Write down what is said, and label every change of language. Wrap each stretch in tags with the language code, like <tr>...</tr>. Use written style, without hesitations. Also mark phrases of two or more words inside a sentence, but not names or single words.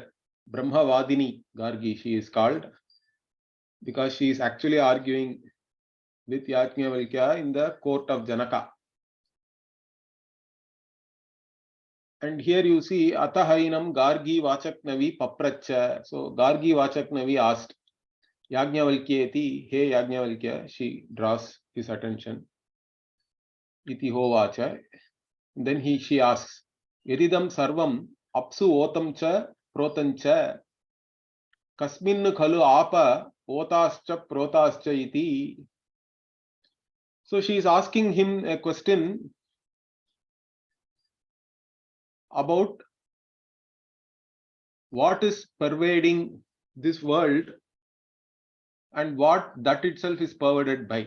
<en>Brahmavadini Gargi she is called, because she is actually arguing with Yajnavalkya in the court of Janaka. And here you see</en> <sa>अथ हैनं गार्गी वाचक्नवी पप्रच्छ.</sa> <en>So Gargi Vachaknavi asked Yajnavalkyeti, hey Yajnavalkya, she draws his attention.</en> <sa>इति होवाच.</sa> <en>Then she asks,</en> <sa>यदिदं सर्वम् अप्सु ओतं च प्रोतं च कस्मिन् खलु आप ओताश्च प्रोताश्च इति.</sa> <en>So she is asking him a question about what is pervading this world and what that itself is pervaded by.</en>